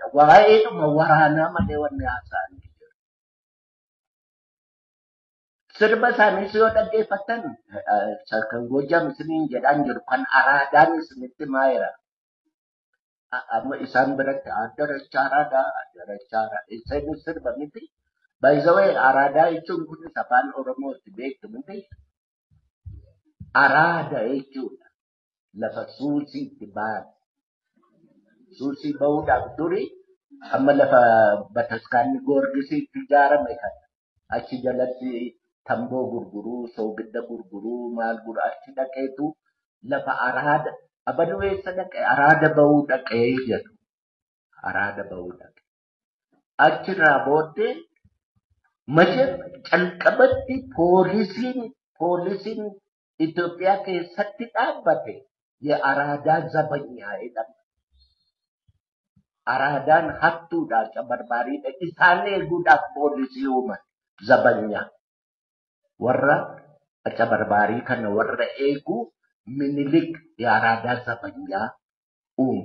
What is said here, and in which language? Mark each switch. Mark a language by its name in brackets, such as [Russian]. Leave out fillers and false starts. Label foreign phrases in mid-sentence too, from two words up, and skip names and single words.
[Oromo] Waa'eedhuma waraanaa malee wanni haasa'an jiru. Sirba isaaniis yoo dhaggeeffatan kan Goojjam isiniin jedhaan jiru kan Araadaan isinitti maayira. Amma isaan biratti addaracha Araadaa. Isaanis sirba miti. [English] By the way, [Oromo] Araadaa jechuun kunis afaan Oromootti beektu miti. Araada jechuudha. Lafa suusiitti ba'an. Suusii ba'uudhaaf duri amma lafa bataskaanni Goorgisiitti ijaarame kan achi jalatti tamboo gurguruu, soogidda gurguruu, maal gurguruu achi dhaqeetu lafa araada abaduu eessa dhaqee araada ba'uu dhaqee jedhu. Araada ba'uu dhaqee. achirraa booddee macha calqabatti poolisiin Itoophiyaa keessatti dhaabbate [Amharic] የአራዳ ዘበኛ [Oromo] jedhama. Aradaan hattuudha cabarbaariidha. Isaan eeguudhaaf poolisii uuman zabanyaa. Warra cabarbaarii kana warra eegu Minilik [Amharic] የአራዳ ዘበኛ [Oromo] uume.